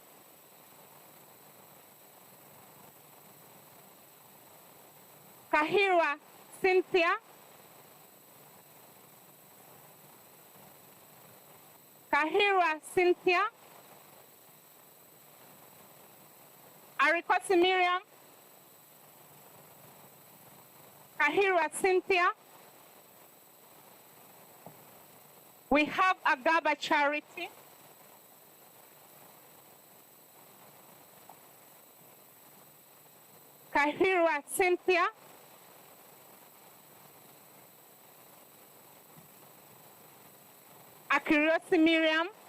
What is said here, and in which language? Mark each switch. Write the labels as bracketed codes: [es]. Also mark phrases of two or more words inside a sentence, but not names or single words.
[en] Kahira Cynthia. Kahira Cynthia. Arikosi Miriam. Kahira Cynthia. We have Agaba Charity. Kahira Cynthia. Akiriosi Miriam.